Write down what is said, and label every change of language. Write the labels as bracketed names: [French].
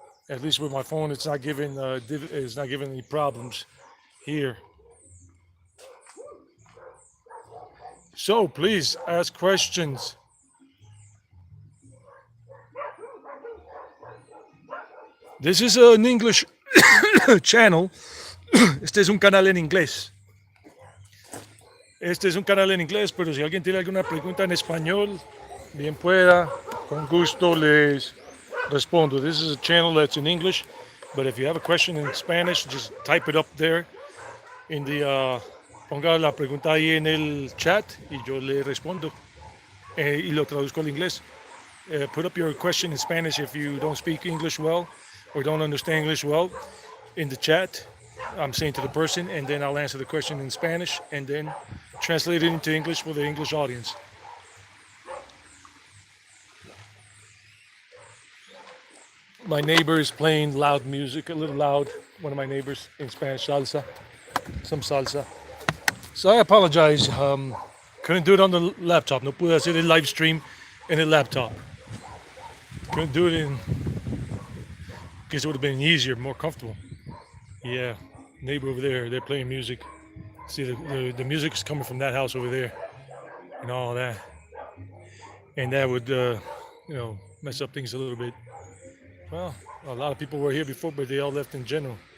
[English] At least with my phone, it's not giving any problems here. So please ask questions. This is an English channel. [Spanish] Este es un canal en inglés. Este es un canal en inglés, pero si alguien tiene alguna pregunta en español, bien pueda, con gusto les respondo. [English] This is a channel that's in English, but if you have a question in Spanish, just type it up there in the [Spanish] ponga la pregunta ahí en el chat y yo le respondo y lo traduzco al inglés. [English] Put up your question in Spanish if you don't speak English well or don't understand English well in the chat. I'm saying to the person, and then I'll answer the question in Spanish and then translate it into English for the English audience. My neighbor is playing loud music, a little loud. One of my neighbors in Spanish, salsa, some salsa. So I apologize. Couldn't do it on the laptop. [Spanish] No pude hacer el live stream [English] in a laptop. Couldn't do it in, because it would have been easier, more comfortable. Yeah, neighbor over there, they're playing music. See, the music's coming from that house over there and all that. And that would, mess up things a little bit. Well, a lot of people were here before, but they all left in general.